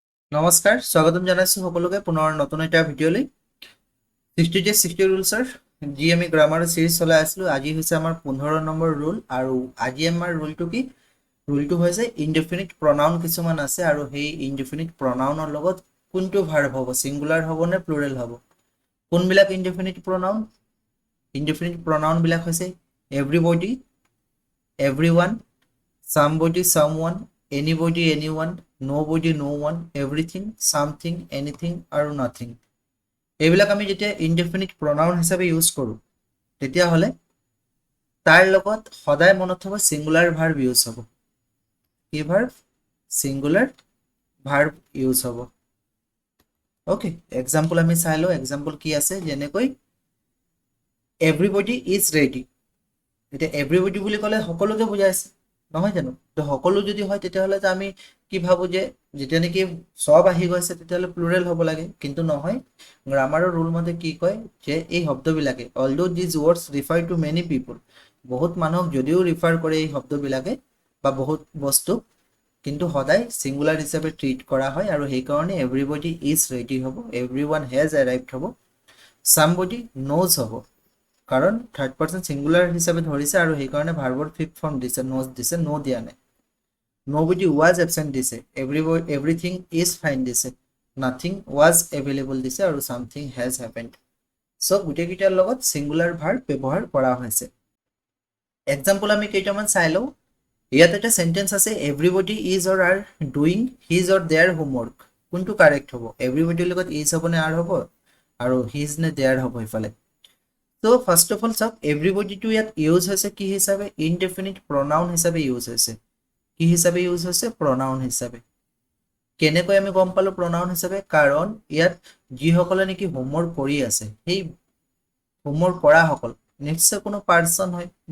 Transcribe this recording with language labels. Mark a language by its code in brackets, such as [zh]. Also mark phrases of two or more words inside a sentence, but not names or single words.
[as] নমস্কাৰ স্বাগতম জনাইছো সকলোকে পুনৰ নতুন এটা ভিডিঅ'লৈ 60 ডেজ 60 ৰুলছৰ যি আমি [en] grammar series [as] চলাই আছিলো আজি হৈছে আমাৰ 15 নম্বৰ ৰুল আৰু আজি আমাৰ ৰুলটো কি ৰুলটো হৈছে [en] indefinite pronoun [as] কিছুমান আছে আৰু সেই [en] indefinite pronoun [as] লগত কোনটো ভাৰ্ব হ'ব সিঙ্গুলাৰ হ'ব নে প্লুৰেল হ'ব কোনবিলাক [en] indefinite pronoun [as] বিলাক হৈছে [en] everybody everyone somebody someone anybody anyone nobody no one everything something anything [as] আৰু nothing এইবিলাক আমি যেতিয়া [en] indefinite pronoun [as] হিচাপে ইউজ কৰো তেতিয়া হলে তাৰ লগত সদায় মনত হ'ব [en] singular verb use [as] হ'ব কি ভাৰ্ব [en] singular verb use [as] হ'ব [en] okay example [as] আমি চাই লও এক্সাম্পল কি আছে যেনেকৈ [en] everybody is ready [as] এটা everybody বুলি ক'লে সকলোকে বুজাইছে নহয় জানো তো সকলো যদি হয় তেতিয়া হলে আমি কি ভাবো যে যেতিয়া নেকি সব আহি গৈছে তেতিয়া হলে প্লুৰেল হ'ব লাগে কিন্তু নহয় গ্ৰামাৰৰ ৰুল মতে কি কয় যে এই শব্দবিলাকে [en] although these words refer to many people [as] বহুত মানুহক যদিও ৰিফাৰ কৰে এই শব্দবিলাকে বা বহুত বস্তু কিন্তু সদায় সিঙ্গুলাৰ হিচাপে ট্ৰিট কৰা হয় আৰু সেই কাৰণে [en] everybody is ready [as] হ'ব [en] everyone has arrived [as] হ'ব [en] somebody knows [as] হ'ব কাৰণ [en] third person singular [as] হিচাপে ধৰিছে আৰু সেই কাৰণে ভাৰ্বৰ [en] fifth form [as] দিছে নোজ দিছে নো দিয়া নাই [en] nobody was absent [as] দিছে [en] everything is fine [as] দিছে [en] nothing was available [as] দিছে আৰু [en] something has happened [as] সো গুটেকিটাৰ লগত [en] singular verb [as] ব্যৱহাৰ কৰা হৈছে এক্সাম্পল আমি কেইটামান চাই লও ইয়াত এটা সেন্টেন্স আছে [en] everybody is or are doing his or their homework [as] কোনটো কাৰেক্ট হ'ব everybody লগত is হ'ব নে are হ'ব আৰু his নে their হ'ব ইফালে তো [en] first of all [as] সব এভরিবডি টু ইয়াত ইউজ হৈছে কি হিচাপে [en] indefinite pronoun [as] হিচাপে ইউজ হৈছে কি হিচাপে ইউজ হৈছে প্ৰনাউন হিচাপে কেনেকৈ আমি গম পালো প্ৰনাউন হিচাপে কাৰণ ইয়াত যিসকলে নেকি হোমৱৰ্ক কৰি আছে সেই হোমৱৰ্ক কৰা সকল নিশ্চয় কোনো পাৰ্সন হয় বা